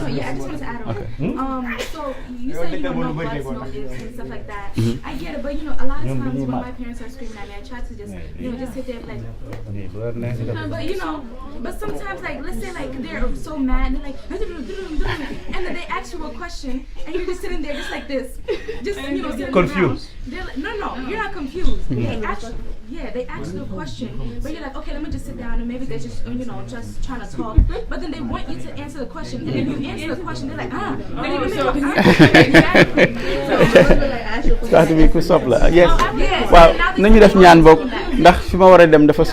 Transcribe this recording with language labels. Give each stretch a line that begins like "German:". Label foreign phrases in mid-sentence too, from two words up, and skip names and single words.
English: I just wanted to add on so you say no buts, no ifs and stuff like that I get it but a lot of times when my parents are screaming at me I try to just just sit there and like but sometimes like let's say like they're so mad they're like and then they ask you a question and you're just sitting there just like this just confused they're like, no you're not confused they ask you a question but you're like okay let me just sit down and maybe they're just just trying to talk but then they want you to answer the question and then you answer the question they're like
Wolof: sax bi ku sopp la yes waaw nañu def ñaan boog ndax fi ma war a dem dafa